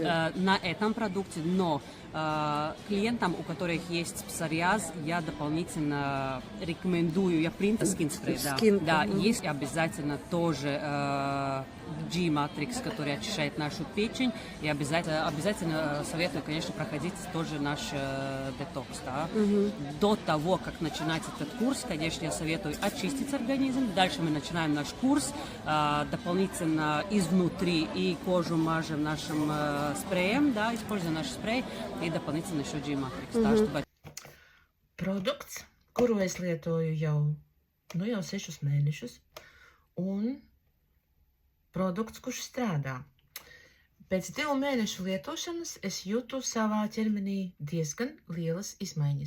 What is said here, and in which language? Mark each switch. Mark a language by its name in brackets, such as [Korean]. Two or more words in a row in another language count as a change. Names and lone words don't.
[Russian] На этом продукте, но клиентам, у которых есть псориаз, я дополнительно рекомендую, я принт Skin Spray, да, есть обязательно тоже G-Matrix, который очищает нашу печень, и обязательно советую, конечно, проходить тоже наш детокс, да. До того, как начинать этот курс, конечно, я советую очистить организм. Дальше мы начинаем наш курс, дополнительно изнутри и кожу мажем нашим спреем, да, используя наш спрей, и дополнительно еще G-Matrix, да, чтобы... [Latvian] Produkts, kuru es lietoju jau 6 mēnešus, un produkts, kurš strādā. Pēc 2 mēnešu lietošanas es jūtu savā ķermenī diezgan lielas izmaiņas.